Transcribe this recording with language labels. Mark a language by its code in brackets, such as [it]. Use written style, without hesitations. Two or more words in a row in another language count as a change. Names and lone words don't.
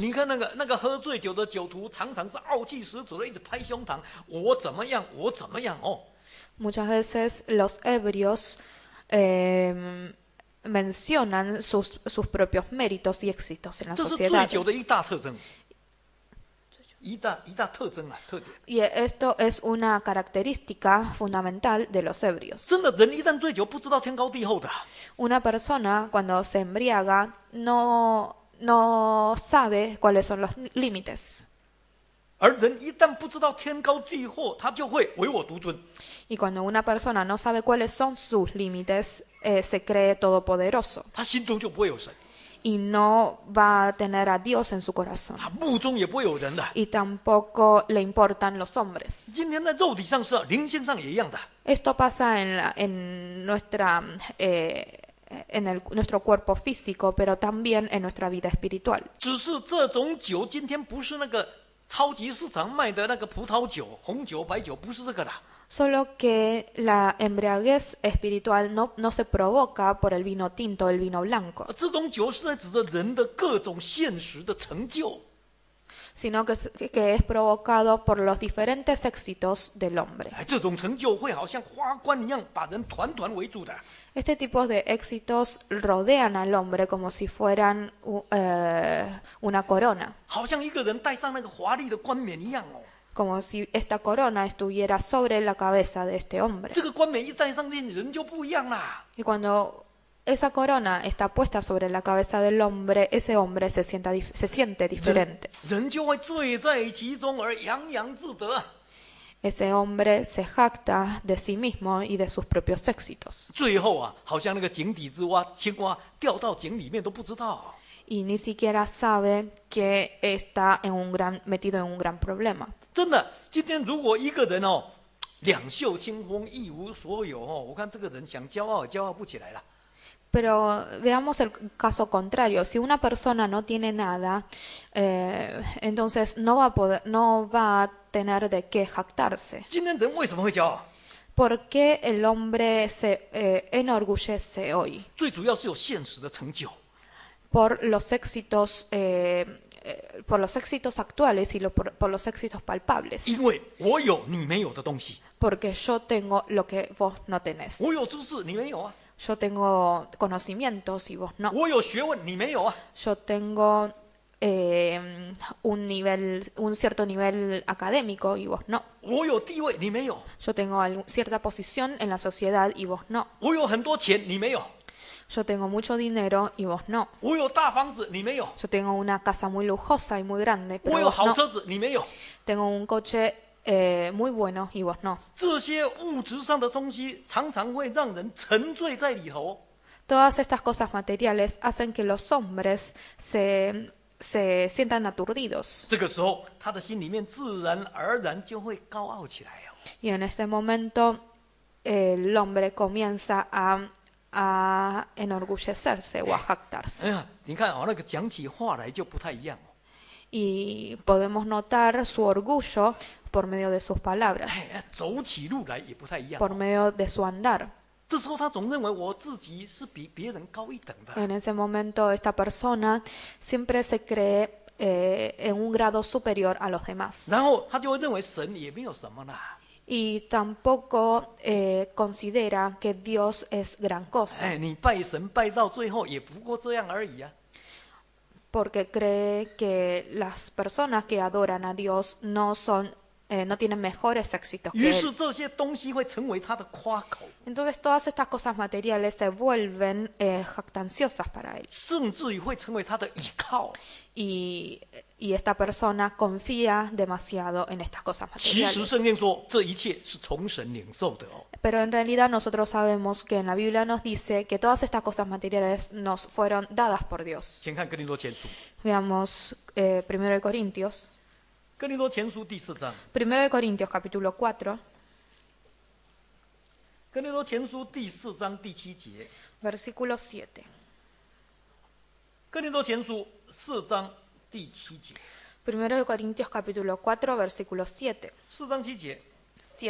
[zh] 你看那个喝醉酒的酒徒，常常是傲气十足的，一直拍胸膛，我怎么样，我怎么样哦。 [es] Muchas veces los ebrios mencionan sus propios méritos y éxitos en la [zh] 这是 [es] sociedad. [zh] 醉酒的一大特征，一大特征啊，特点。 [es] Y esto es una característica fundamental de los ebrios. [zh] 真的，人一旦醉酒，不知道天高地厚的。 [es] Una persona cuando se embriaga no sabe cuáles son los límites. [zh] 而人一旦不知道天高地厚，他就会唯我独尊。 [es] Y cuando una persona no sabe cuáles son sus límites, se cree todopoderoso [zh] 他心中就不会有神， [es] y no va a tener a Dios en su corazón. [zh] 他目中也不会有人的。 [es] Y tampoco le importan los hombres. [zh] 今天在肉体上是啊，灵性上也一样的。 [es] Esto pasa en nuestro cuerpo físico, pero también en nuestra vida espiritual. [zh] 只是这种酒今天不是那个超级市场卖的那个葡萄酒、红酒、白酒，不是这个的。 [es] Solo que la embriaguez espiritual no se provoca por el vino tinto, el vino blanco, [zh] 这种酒是在指着人的各种现实的成就。 [es] sino que es provocado por los diferentes éxitos del hombre. [zh] 哎，这种成就会好像花冠一样，把人团团围住的。 [es] Este tipo de éxitos rodean al hombre como si fueran una corona, [zh] 好像一个人戴上那个华丽的冠冕一样哦。 [es] como si esta corona estuviera sobre la cabeza de este hombre. [zh] 这个冠冕一戴上去，人就不一样啦。 [es] Y cuando esa corona está puesta sobre la cabeza del hombre, ese hombre se siente diferente. [zh] 人就会醉在其中而洋洋自得。 [es] Ese hombre se jacta de sí mismo y de sus propios éxitos. [zh] 最后啊，好像那个井底之蛙，青蛙掉到井里面都不知道。 [es] Y ni siquiera sabe que está metido en un gran problema. [zh] 真的，今天如果一个人哦，两袖清风，一无所有哦，我看这个人想骄傲也骄傲不起来了。 [es] Pero veamos el caso contrario. Si una persona no tiene nada, entonces no va a tener de qué jactarse. [zh] 今天人为什么会骄傲？ [es] ¿Por qué el hombre se enorgullece hoy? [zh] 最主要是有现实的成就。 [es] Por los éxitos actuales y por los éxitos palpables. [zh] 因为我有你没有的东西， [es] Porque yo tengo lo que vos no tenés. [zh] 我有知识你没有啊， [es] Yo tengo conocimientos y vos no. [zh] 我有学问你没有啊， [es] Yo tengo un cierto nivel académico y vos no. [zh] 我有地位你没有， [es] Yo tengo cierta posición en la sociedad y vos no. [zh] 我有很多钱你没有， [es] Yo tengo mucho dinero y vos no. [zh] 我有大房子你没有， [es] Yo tengo una casa muy lujosa y muy grande, [zh] 我 [es] pero [zh] 有 [es] vos [zh] 好 [es] no. [zh] 车子你没有。 [es] Tengo un coche muy bueno y vos no. [zh] 这些物质上的东西常常会让人沉醉在里头。 [es] Todas estas cosas materiales hacen que los hombres se sientan aturdidos. [zh] 这个时候，他的心里面自然而然就会高傲起来哦。 [es] Y en este momento el hombre comienza a enorgullecerse o a jactarse. [zh] 哎呀，你看哦，那个讲起话来就不太一样哦。 [es] Y podemos notar su orgullo por medio de sus palabras, [zh] 哎，走起路来也不太一样。 [es] por medio de su andar. [zh] 这时候他总认为我自己是比别人高一等的。 [es] En ese momento esta persona siempre se cree en un grado superior a los demás. [zh] 然后他就会认为神也没有什么啦。 [es] Y tampoco considera que Dios es gran cosa, [zh] 哎，你拜神拜到最后也不过这样而已啊。 [es] porque cree que las personas que adoran a Dios no tienen mejores éxitos [zh] 于 [es] que [zh] 是 [es] él. [zh] 这些东西会成为他的夸口， [es] Entonces todas estas cosas materiales se vuelven jactanciosas para él. [zh] 甚至于会成为他的倚靠。 [es] Y esta persona confía demasiado en estas cosas [zh] 其实 [es] materiales. [zh] 圣经说这一切是从神领受的哦。 [es] Pero en realidad nosotros sabemos que en la Biblia nos dice que todas estas cosas materiales nos fueron dadas por Dios. [zh] 先看哥林多前书， [es] Veamos 1 de Corintios. [zh] 哥林多前书第4章， [es] 1 de Corintios capítulo 4, [zh] 哥林多前书第4章第7节， [es] versículo 7. [zh] 哥林多前书4章第7节 [es] 1 de Corintios capítulo 4, versículo 7. [zh] ，4 章7节， [es] 7.